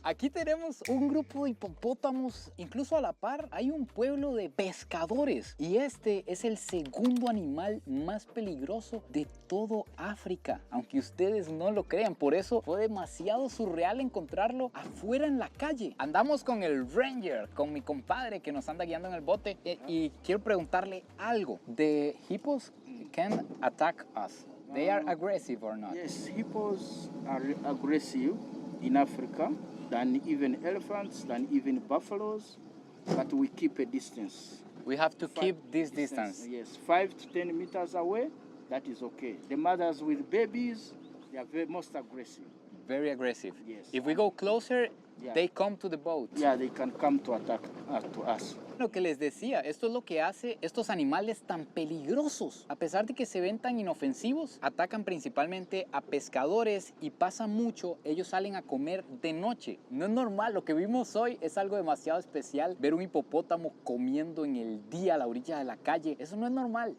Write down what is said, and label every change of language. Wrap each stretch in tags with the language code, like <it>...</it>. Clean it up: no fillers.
<es>Aquí tenemos un grupo de hipopótamos, incluso a la par hay un pueblo de pescadores, y este es el segundo animal más peligroso de todo África, aunque ustedes no lo crean. Por eso fue demasiado surreal encontrarlo afuera en la calle. Andamos con el Ranger, con mi compadre que nos anda guiando en el bote, y quiero preguntarle algo.</es> <en>The hippos can attack us. They are aggressive or not? Yes, hippos are aggressive in Africa than even elephants, than even buffaloes, but we keep a distance. We have to keep this distance. Yes, 5 to 10 meters away, that is okay. The mothers with babies, they are most aggressive. Very aggressive. Yes. If we go closer, Yeah. they come to the boat. Yeah, they can come to attack to us.</en> <es>Lo que les decía, esto es lo que hace estos animales tan peligrosos. A pesar de que se ven tan inofensivos, atacan principalmente a pescadores y pasa mucho, ellos salen a comer de noche. No es normal, lo que vimos hoy es algo demasiado especial. Ver un hipopótamo comiendo en el día a la orilla de la calle, eso no es normal.</es>